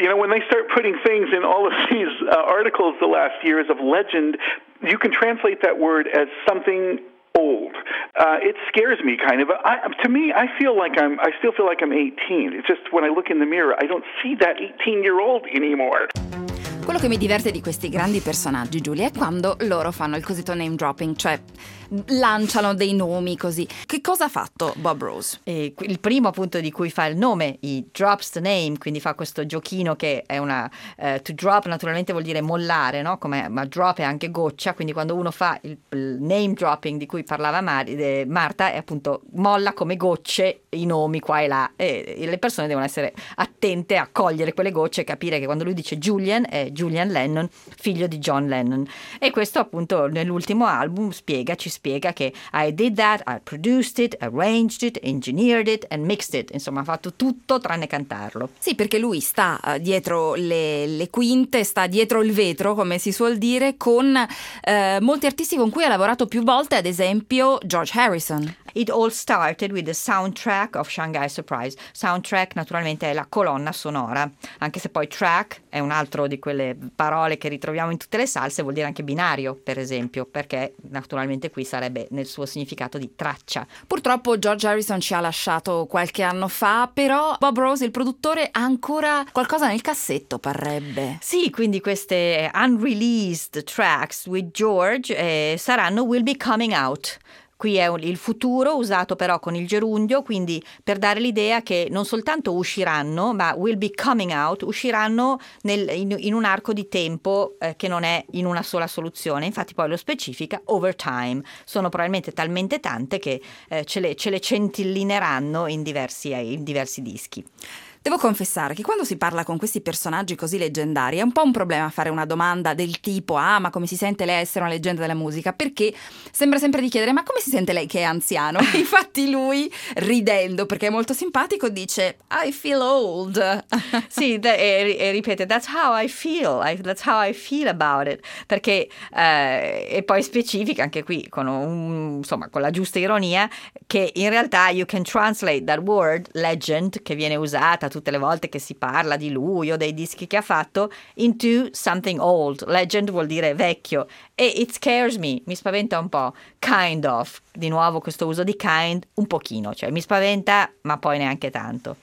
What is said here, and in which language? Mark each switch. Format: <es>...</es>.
<en>You know, when they start putting things in all of these articles the last years of legend, you can translate that word as something old. It scares me, kind of. I still feel like I'm 18. It's just when I look in the mirror, I don't see that 18-year-old anymore.</en> <it>Quello che mi diverte di questi grandi personaggi, Giulia, è quando loro fanno il cosiddetto name dropping, cioè lanciano dei nomi così. Che cosa ha fatto Bob Rose? E il primo, appunto, di cui fa il nome,</it> <en>i drops the name,</en> <it>quindi fa questo giochino che è una to drop naturalmente vuol dire mollare, no? Come, ma drop è anche goccia, quindi quando uno fa il name dropping di cui parlava Marta, è appunto molla come gocce i nomi qua e là, e le persone devono essere attente a cogliere quelle gocce e capire che quando lui dice Julian è Julian Lennon, figlio di John Lennon. E questo, appunto, nell'ultimo album ci spiega che</it> <en>I did that, I produced it, arranged it, engineered it and mixed it.</en> <it>Insomma, ha fatto tutto tranne cantarlo. Sì, perché lui sta dietro le quinte, sta dietro il vetro, come si suol dire, con molti artisti con cui ha lavorato più volte, ad esempio George Harrison.</it> <en>It all started with the soundtrack of Shanghai Surprise.</en> <it>Soundtrack naturalmente è la colonna sonora, anche se poi track è un altro di quelle parole che ritroviamo in tutte le salse, vuol dire anche binario, per esempio, perché naturalmente qui sarebbe nel suo significato di traccia. Purtroppo George Harrison ci ha lasciato qualche anno fa, però Bob Rose, il produttore, ha ancora qualcosa nel cassetto, parrebbe. Sì, quindi queste</it> <en>unreleased tracks with George will be coming out.</en> <it>Qui è il futuro usato però con il gerundio, quindi per dare l'idea che non soltanto usciranno, ma</it> <en>will be coming out,</en> <it>usciranno in un arco di tempo che non è in una sola soluzione. Infatti poi lo specifica</it> <en>over time.</en> <it>Sono probabilmente talmente tante che ce le centillineranno in diversi dischi. Devo confessare che quando si parla con questi personaggi così leggendari è un po' un problema fare una domanda del tipo ma come si sente lei essere una leggenda della musica? Perché sembra sempre di chiedere ma come si sente lei che è anziano? Infatti lui, ridendo perché è molto simpatico, dice</it> <en>I feel old.</en> <it>Sì, e ripete</it> <en>that's how I feel about it.</en> <it>Perché, e poi specifica anche qui con la giusta ironia, che in realtà</it> <en>you can translate that word legend,</en> <it>che viene usata tutte le volte che si parla di lui o dei dischi che ha fatto,</it> <en>into something old.</en> <it>Legend vuol dire vecchio. E</it> <en>it scares me,</en> <it>mi spaventa un po',</it> <en>kind of,</en> <it>di nuovo questo uso di kind, un pochino, cioè mi spaventa, ma poi neanche tanto.</it>